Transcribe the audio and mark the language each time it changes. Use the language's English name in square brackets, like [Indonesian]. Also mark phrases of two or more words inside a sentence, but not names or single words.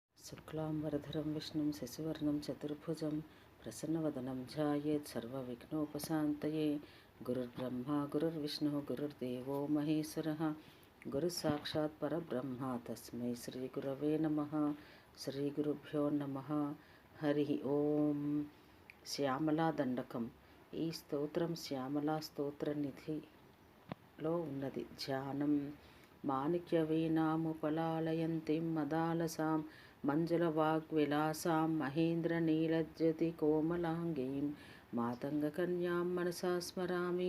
[Sanskrit] शुक्लांबरधरं विष्णुं शशिवर्णं चतुर्भुजं प्रसन्नवदनं ध्यायेत् सर्वविघ्नोपशान्तये। गुरुर्ब्रह्मा गुरुर्विष्णुः गुरुर्देवो महेश्वरः गुरुसाक्षात् परब्रह्म तस्मै श्रीगुरवे नमः। श्रीगुरुभ्यो नमः। हरि ఓం. [Telugu] శ్యామలా దండకం. ఈ స్తోత్రం శ్యామలా స్తోత్ర నిధిలో ఉన్నది. ధ్యానం. [Sanskrit] माणिक्य वीणामुपलालयन्तिं मदालसां मञ्जुलवाग्विलासां महेन्द्र नीलज्योति कोमलाङ्गीं मातङ्गकन्यां मनसा स्मरामि.